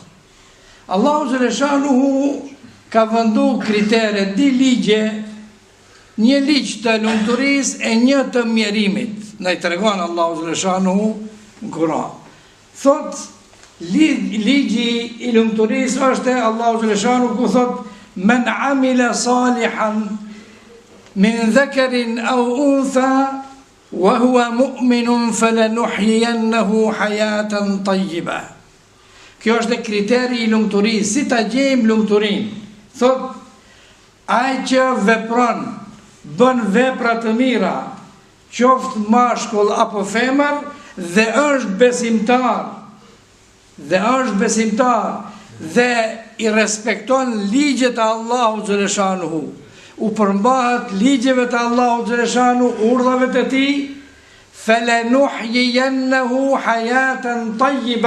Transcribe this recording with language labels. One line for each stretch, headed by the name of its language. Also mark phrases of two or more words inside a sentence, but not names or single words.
Albanian: Allahu xhaleshanuhu ka vendu kritere, di ligje, një ligj të lumturisë e një të mjerimit. Na i tregon Allahu xhaleshanuhu në Kur'an. Thot, ligji i lumturisë është Allahu xhaleshanuhu ku thot:
Arabic: "من عمل صالحا من ذكر أو أنثى وهو مؤمن فلنحيينه حياة طيبة."
Albanian: Kjo është kriteri i lumturisë, si ta gjejmë lumturinë. Thot, ai që vepron, bën vepra të mira, qoftë mashkull apo femër, dhe është besimtar, dhe i respekton ligjet e Allahut xhaleshanuhu, u përmbahet ligjeve të Allahut xhaleshanuhu, urdhave të tij,
Arabic: فلنحيينه حياة طيبة.